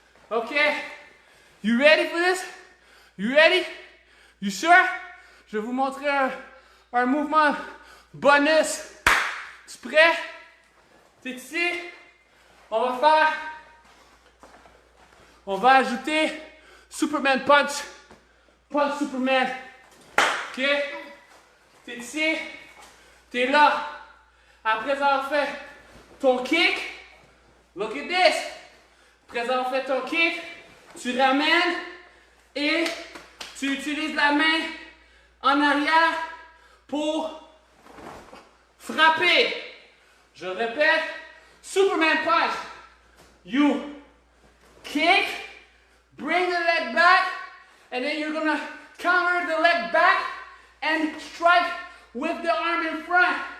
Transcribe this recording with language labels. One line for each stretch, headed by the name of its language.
English: Okay. You ready for this? You ready? You sure?
French: Je vais vous montrer un mouvement bonus. Tu es prêt? T'es ici? On va ajouter Superman Punch. Punch Superman. OK? T'es ici? T'es là. Après avoir fait ton kick,
English: look at this.
French: Après avoir fait ton kick, tu ramènes et tu utilises la main en arrière pour frapper. Je répète, Superman Punch.
English: You kick, bring the leg back, and then you're gonna counter the leg back and strike with the arm in front.